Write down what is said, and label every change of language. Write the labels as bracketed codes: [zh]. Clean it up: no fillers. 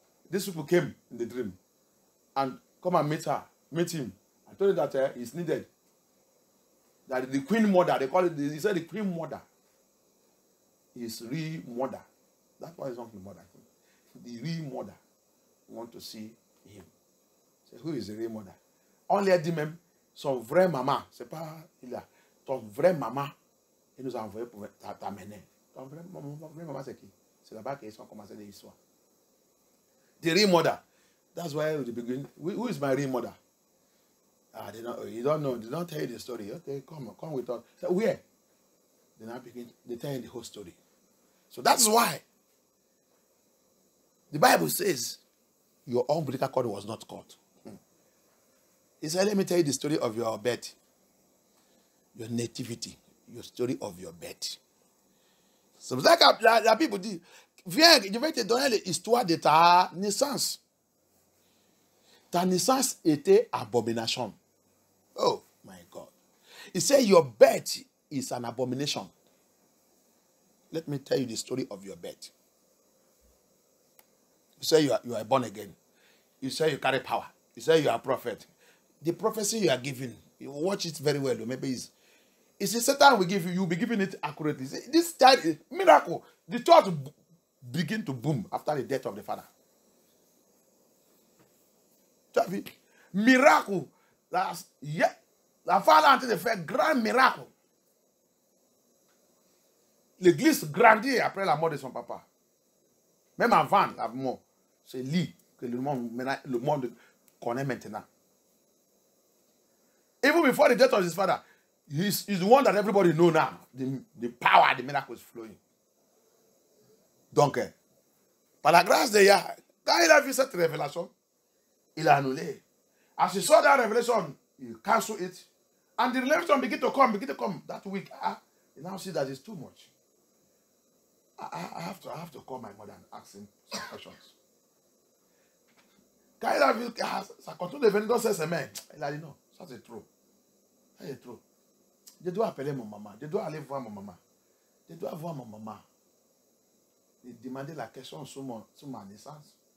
[en] These people came in the dream and come and meet him. I told him that he's needed. That the queen mother, they call it, he said the queen mother is real mother. That's why he's not the mother. The real mother want to see him. So who is the real mother? [fr] Only dit même son vrai maman. C'est pas il a ton vrai maman. Il nous a envoyé pour t'amener. Ton vrai maman c'est qui? C'est là-bas qu'ils ont commencé l'histoire. [en] The real mother. That's why at the beginning. Who is my real mother? You don't know. They don't tell you the story. Okay, come with us. So where? They tell you the whole story. So that's why the Bible says your umbilical cord was not cut. He said, let me tell you the story of your birth, your nativity, your story of your birth. [fr] C'est pour ça que la Bible dit, viens, je vais te donner l'histoire de ta naissance. Ta naissance était abomination. [en] Oh my God. He said your birth is an abomination. Let me tell you the story of your birth. You say you are born again. You say you carry power. You say you are a prophet. The prophecy you are giving, you watch it very well. Maybe it's a Satan will give you, you'll be giving it accurately. This child is miracle. The church begin to boom after the death of the father. Miracle. [fr] La femme a en train de faire grand miracle. L'église grandit après la mort de son papa. Même avant la mort. C'est lui que le monde connaît maintenant. [en] Even before the death of his father, he's the one that everybody knows now. The power, the miracle is flowing. [fr] Donc, par la grâce de Yah, quand il a vu cette révélation, il a annulé. [en] As he saw that revelation, he canceled it. And the revelation began to come. That week, you now see that it's too much. I have to call my mother and ask him some questions. [fr] Quand il a vu que ça continue de venir dans ses semaines, il a dit non, ça c'est trop. Ça c'est trop. Je dois appeler mon maman. Je dois aller voir mon maman. Je dois voir mon maman. Et demander la question sur ma naissance.